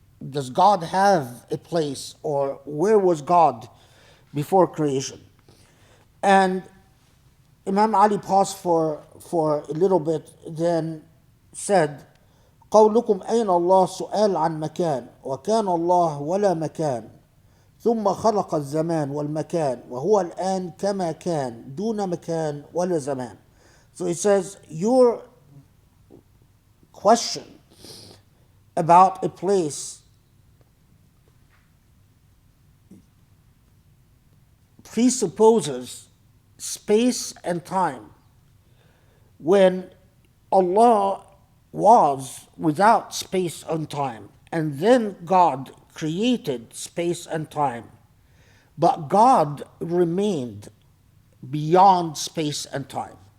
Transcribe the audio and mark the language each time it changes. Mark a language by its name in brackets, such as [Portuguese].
[English] Does God have a place, or where was God before creation? And Imam Ali paused for a little bit, then said, [Arabic] قولكم أين الله سؤال عن مكان، وكان الله ولا مكان، ثم خلق الزمان والمكان وهو الآن كما كان دون مكان ولا زمان. [English] So he says, your question about a place presupposes space and time, when Allah was without space and time, and then God created space and time, but God remained beyond space and time.